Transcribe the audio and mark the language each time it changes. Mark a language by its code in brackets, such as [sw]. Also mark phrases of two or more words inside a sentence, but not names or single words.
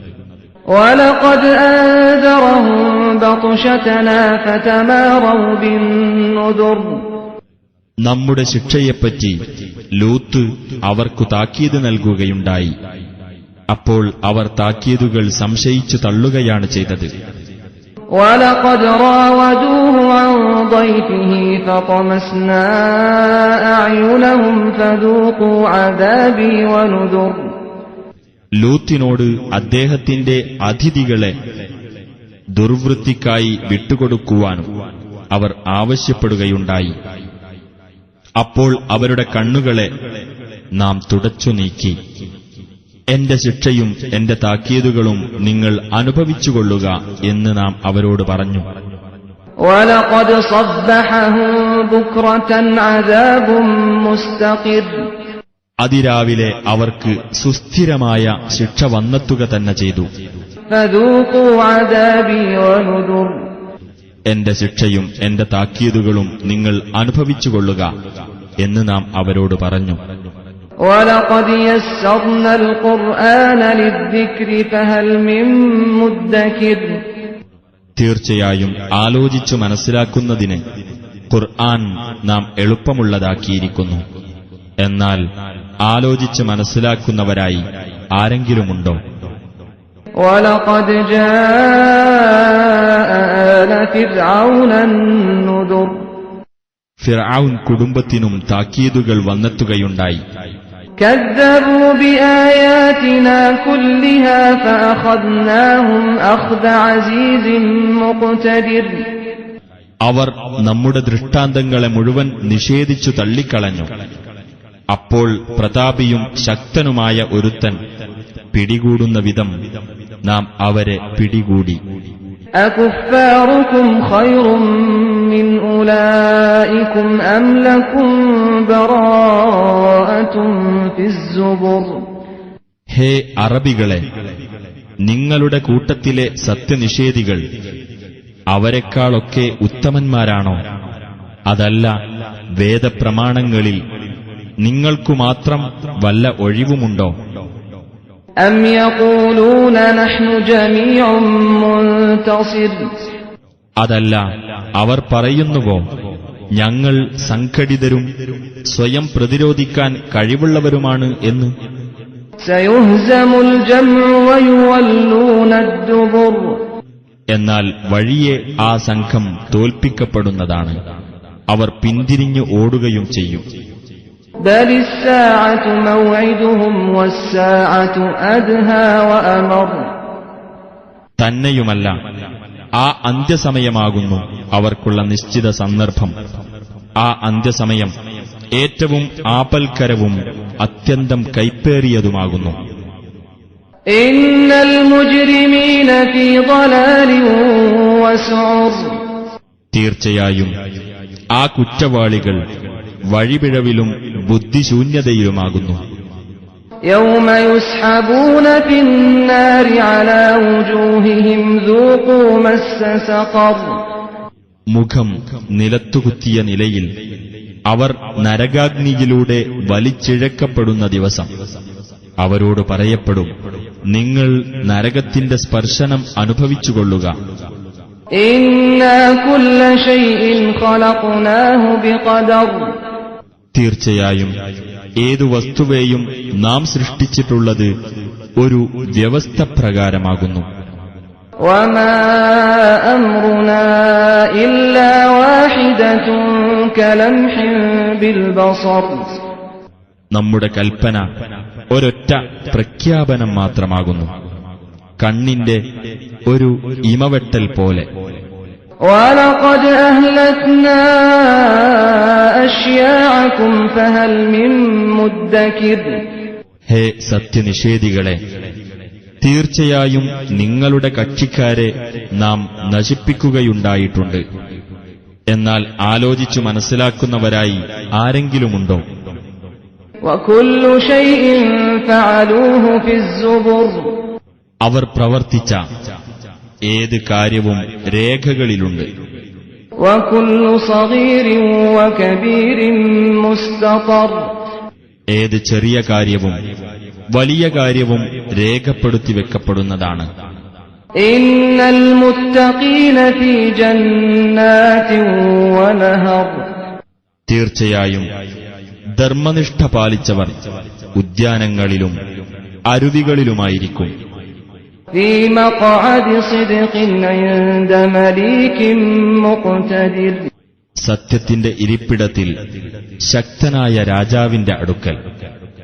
[ar] ولقد أنذرهم بطشتنا فتماروا بالنذر [ml] നമ്മുടെ ശിക്ഷയെപ്പറ്റി ലൂത്ത് അവർക്കു താക്കീത് നൽകുകയുണ്ടായി. അപ്പോൾ അവർ താക്കീതുകൾ സംശയിച്ചു തള്ളുകയാണ് ചെയ്തത്. [ar] ولقد راودوه عن ضيفه فطمسنا أعينهم فذوقوا عذابي ونذر [ml] ലൂത്തിനോട് അദ്ദേഹത്തിന്റെ അതിഥികളെ ദുർവൃത്തിക്കായി വിട്ടുകൊടുക്കുവാനും അവർ ആവശ്യപ്പെടുകയുണ്ടായി. അപ്പോൾ അവരുടെ കണ്ണുകളെ നാം തുടച്ചു നീക്കി. എന്റെ ശിക്ഷയും എന്റെ താക്കീതുകളും നിങ്ങൾ അനുഭവിച്ചുകൊള്ളുക എന്ന് നാം അവരോട് പറഞ്ഞു. [ar] وَلَقَدْ صَبَّحَهُم بُكْرَةً عَذَابٌ مُسْتَقِرٌّ [ml] അതിരാവിലെ അവർക്ക് സുസ്ഥിരമായ ശിക്ഷ വന്നെത്തുക തന്നെ ചെയ്തു. [ar] فَذُوقُوا عَذَابِي وَنُذُرِ [ml] എന്റെ ശിക്ഷയും എന്റെ താക്കീതുകളും നിങ്ങൾ അനുഭവിച്ചുകൊള്ളുക എന്ന് നാം അവരോട് പറഞ്ഞു. [ar] وَلَقَدْ يَسَّرْنَا الْقُرْآنَ لِلذِّكْرِ فَهَلْ مِن مُّدَّكِرٍ [ml] തീർച്ചയായും ആലോചിച്ചു മനസ്സിലാക്കുന്നതിന് ഖുർആൻ നാം എളുപ്പമുള്ളതാക്കിയിരിക്കുന്നു. എന്നാൽ ആലോചിച്ച് മനസ്സിലാക്കുന്നവരായി ആരെങ്കിലുമുണ്ടോ? [ar] وَلَقَدْ جَاءَ آلَ فِرْعَوْنَ النُّذُرُ [ml] ഫിർഔൻ കുടുംബത്തിനും താക്കീതുകൾ വന്നെത്തുകയുണ്ടായി. [ar] كَذَّبُوا بِآيَاتِنَا كُلِّهَا فَأَخَذْنَاهُمْ أَخْذَ عَزِيزٍ مُقْتَدِرٍ [ml] അവർ നമ്മുടെ ദൃഷ്ടാന്തങ്ങളെ മുഴുവൻ നിഷേധിച്ചു തള്ളിക്കളഞ്ഞു. അപ്പോൾ പ്രതാപിയും ശക്തനുമായ ഒരുത്തൻ പിടികൂടുന്ന വിധം നാം അവരെ പിടികൂടി. [ar] أَكُفَّارُكُمْ خَيْرٌ مِّنْ أُولَٰئِكُمْ أَمْ لَكُمْ بَرَاءَةٌ فِي الزُّبُرِ [ml] ഹേ അറബികളെ, നിങ്ങളുടെ കൂട്ടത്തിലെ സത്യനിഷേധികൾ അവരെക്കാളൊക്കെ ഉത്തമന്മാരാണോ? അതല്ല, വേദപ്രമാണങ്ങളിൽ നിങ്ങൾക്കുമാത്രം വല്ല ഒഴിവുമുണ്ടോ? [ar] أَمْ يَقُولُونَ نَحْنُ جَمِيعٌ مُّنتَصِرٌ [ml] അതല്ല, അവർ പറയുന്നുവോ ഞങ്ങൾ സംഘടിതരും സ്വയം പ്രതിരോധിക്കാൻ കഴിവുള്ളവരുമാണ് എന്ന്? [ar] سَيُهْزَمُ الْجَمْعُ وَيُوَلُّونَ الدُّبُرَ [ml] എന്നാൽ വഴിയെ ആ സംഘം തോൽപ്പിക്കപ്പെടുന്നതാണ്. അവർ പിന്തിരിഞ്ഞു ഓടുകയും ചെയ്യും. [ar] بَلِ السَّاعَةُ مَوْعِدُهُمْ وَالسَّاعَةُ أَدْهَىٰ وَأَمَرُّ [ml] തന്നെയുമല്ല, ആ അന്ത്യസമയമാകുന്നു അവർക്കുള്ള നിശ്ചിത സന്ദർഭം. ആ അന്ത്യസമയം ഏറ്റവും ആപൽക്കരവും അത്യന്തം കൈപ്പേറിയതുമാകുന്നു. [ar] إِنَّ الْمُجْرِمِينَ فِي ضَلَالٍ وَسُعُرٍ [ml] തീർച്ചയായും ആ കുറ്റവാളികൾ വഴിപിഴവിലും ബുദ്ധിശൂന്യതയിലുമാകുന്നു. [ar] يَوْمَ يُسْحَبُونَ فِي النَّارِ عَلَى وُجُوهِهِمْ ذُوقُوا مَسَّ سَقَرَ [ml] മുഖം നിലത്തുകുത്തിയ നിലയിൽ അവർ നരകാഗ്നിയിലൂടെ വലിച്ചിഴക്കപ്പെടുന്ന ദിവസം അവരോട് പറയപ്പെടും, നിങ്ങൾ നരകത്തിന്റെ സ്പർശനം അനുഭവിച്ചുകൊള്ളുക. [ar] إِنَّا كُلَّ شَيْءٍ خَلَقْنَاهُ بِقَدَرٍ [ml] തീർച്ചയായും ഏതു വസ്തുവേയും നാം സൃഷ്ടിച്ചിട്ടുള്ളത് ഒരു വ്യവസ്ഥ പ്രകാരമാകുന്നു. [ar] وَمَا أَمْرُنَا إِلَّا وَاحِدَةٌ كَلَمْحٍ بالبصر [ml] നമ്മുടെ കൽപ്പന ഒരൊറ്റ പ്രഖ്യാപനം മാത്രമാകുന്നു, കണ്ണിന്റെ ഒരു ഇമവെട്ടൽ പോലെ. [ar] ولقد أهلكنا أشياعكم فهل من مدكر [ml] ഹേ സത്യനിഷേധികളെ, തീർച്ചയായും നിങ്ങളുടെ കക്ഷിക്കാരെ നാം നശിപ്പിക്കുകയുണ്ടായിട്ടുണ്ട്. എന്നാൽ ആലോചിച്ചു മനസ്സിലാക്കുന്നവരായി ആരെങ്കിലുമുണ്ടോ? [ar] وكل شيء فعلوه في الزبر [ml] അവർ പ്രവർത്തിച്ച ഏത് കാര്യവും രേഖകളിലുണ്ട്. [ar] وكل صغير وكبير مستطر [ml] ഏത് ചെറിയ കാര്യവും വലിയ കാര്യവും രേഖപ്പെടുത്തി വെക്കപ്പെടുന്നതാണ്. [ar] إن المتقين في جنات ونهر [ml] തീർച്ചയായും ധർമ്മനിഷ്ഠ പാലിച്ചവർ ഉദ്യാനങ്ങളിലും അരുവികളിലുമായിരിക്കും. [ar] في مقعد صدق عند مليك مقتدر [ml] സത്യത്തിന്റെ ഇരിപ്പിടത്തിൽ ശക്തനായ രാജാവിന്റെ അടുക്കൽ.